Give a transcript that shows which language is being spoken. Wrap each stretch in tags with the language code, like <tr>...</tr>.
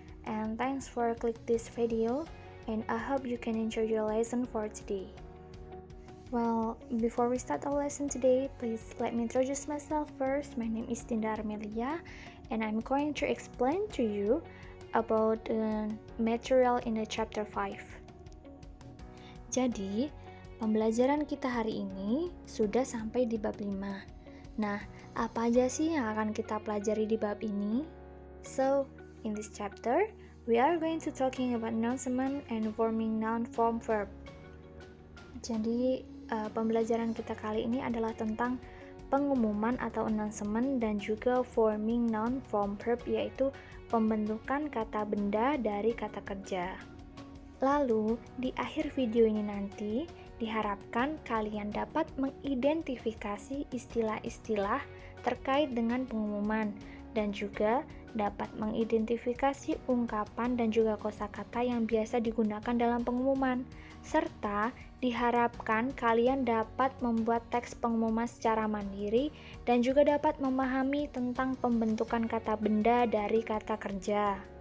<en>And thanks for click this video, and I hope you can enjoy your lesson for today. Well, before we start our lesson today, please let me introduce myself first. My name is Dinda Armelia, and I'm going to explain to you about the material in the chapter 5.</en> <id>Jadi, pembelajaran kita hari ini sudah sampai di bab 5. Nah, apa aja sih yang akan kita pelajari di bab ini?</id> <en>So, in this chapter, we are going to talking about announcement and forming noun form verb.</en> <id>Jadi, pembelajaran kita kali ini adalah tentang pengumuman atau announcement dan juga</id> <en>forming noun form verb,</en> <id>yaitu pembentukan kata benda dari kata kerja. Lalu, di akhir video ini nanti, diharapkan kalian dapat mengidentifikasi istilah-istilah terkait dengan pengumuman dan juga dapat mengidentifikasi ungkapan dan juga kosakata yang biasa digunakan dalam pengumuman, serta diharapkan kalian dapat membuat teks pengumuman secara mandiri dan juga dapat memahami tentang pembentukan kata benda dari kata kerja.</id>